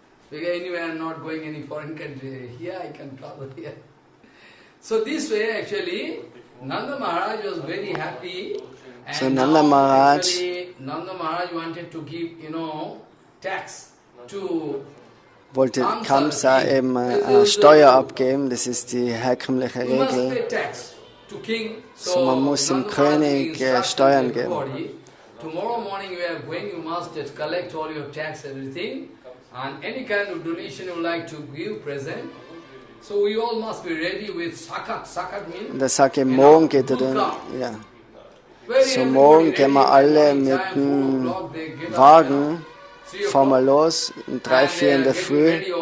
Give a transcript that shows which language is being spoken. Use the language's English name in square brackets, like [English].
[English] Because anyway I am not going any foreign country. Here I can travel here. So this way actually, Nanda Maharaj was very happy. And so Nanda Maharaj, actually, Nanda Maharaj wanted to give, tax to [German] wollte Kamsa eben Steuer abgeben, das ist die herkömmliche Regel. So man muss dem König Steuern geben. [English] Tomorrow morning you are going, you must just collect all your tax, everything, and any kind of donation you like to give, present. So we all must be ready with sakat. Sakat means, [German] Und er sagt, morgen geht er dann, ja. So morgen gehen wir alle mit dem Wagen, fahren wir los, um 3, 4 in der Früh.